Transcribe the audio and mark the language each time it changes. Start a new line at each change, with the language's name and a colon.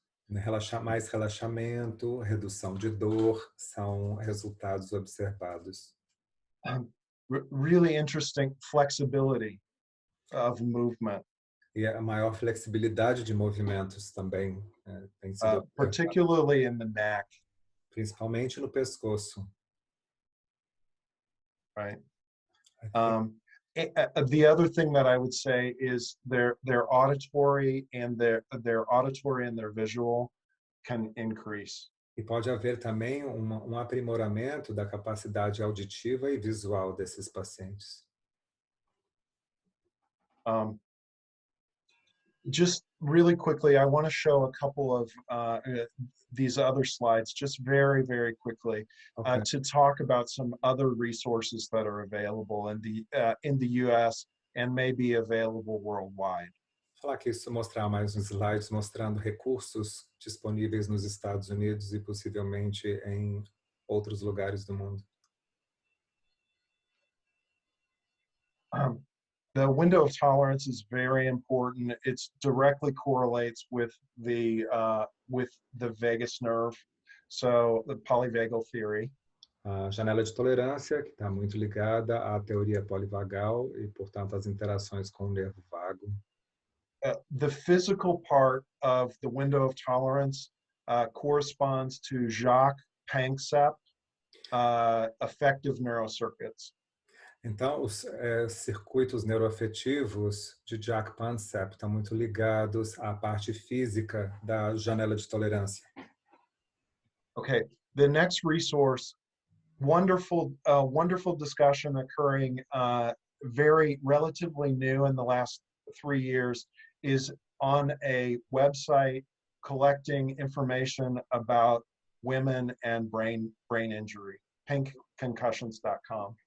Portuguese: Mais relaxamento, redução de dor, são resultados observados.
English: Really interesting flexibility of movement.
Portuguese: E a maior flexibilidade de movimentos também tem sido
English: particularly in the neck.
Portuguese: Principalmente no pescoço.
English: Right. The other thing that I would say is their auditory and their visual can increase.
Portuguese: E pode haver também aprimoramento da capacidade auditiva e visual desses pacientes.
English: Just really quickly, I want to show a couple of these other slides, just very, very quickly, to talk about some other resources that are available in the US and may be available worldwide.
Portuguese: Falar aqui, mostrar mais uns slides mostrando recursos disponíveis nos Estados Unidos e possivelmente em outros lugares do mundo.
English: The window of tolerance is very important. It directly correlates with the vagus nerve, so the polyvagal theory.
Portuguese: A janela de tolerância, que está muito ligada à teoria polivagal e, portanto, às interações com o nervo vago.
English: The physical part of the window of tolerance corresponds to Jacques Panksepp affective neurocircuits.
Portuguese: Então, os circuitos neuroafetivos de Jacques Panksepp estão muito ligados à parte física da janela de tolerância.
English: Okay, the next resource, wonderful discussion occurring very relatively new in the last 3 years, is on a website collecting information about women and brain injury, pinkconcussions.com.